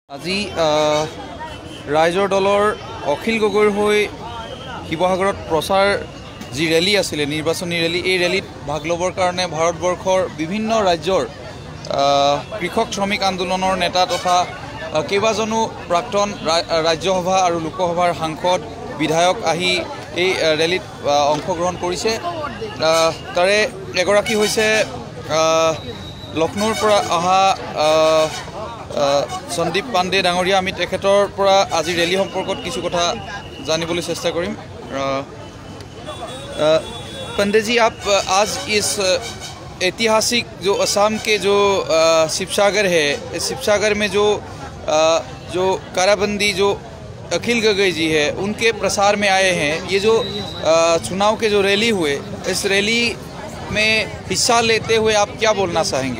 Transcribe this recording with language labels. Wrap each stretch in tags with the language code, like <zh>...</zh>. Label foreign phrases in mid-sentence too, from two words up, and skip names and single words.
<as>আজি ৰাইজৰ দলৰ অখিল গগৈৰ হৈ শিৱসাগৰত প্ৰচাৰ যি ৰেলী আছিলে নিৰ্বাচনী ৰেলী, এই ৰেলীত ভাগ ল'বৰ কাৰণে ভাৰতবৰ্ষৰ বিভিন্ন ৰাজ্যৰ কৃষক শ্ৰমিক আন্দোলনৰ নেতা তথা কেইবাজনো প্ৰাক্তন ৰাজ্যসভা আৰু লোকসভাৰ সাংসদ বিধায়ক আহি এই ৰেলীত অংশগ্ৰহণ কৰিছে। তাৰে এগৰাকী হৈছে লক্ষ্ণৌৰ পৰা অহা সন্দীপ পাণ্ডে ডাঙৰীয়া। আমি তেখেতৰ পৰা আজি ৰেলী সম্পৰ্কত কিছু কথা জানিবলৈ চেষ্টা কৰিম।</as> <hi>पंडे जी, आप आज इस ऐतिहासिक जो असम के जो शिवसागर है, इस शिवसागर में जो काराबंदी जो अखिल गगई जी है उनके प्रसार में आए हैं। ये जो चुनाव के जो रैली हुए, इस रैली में हिस्सा लेते हुए आप क्या बोलना चाहेंगे?</hi>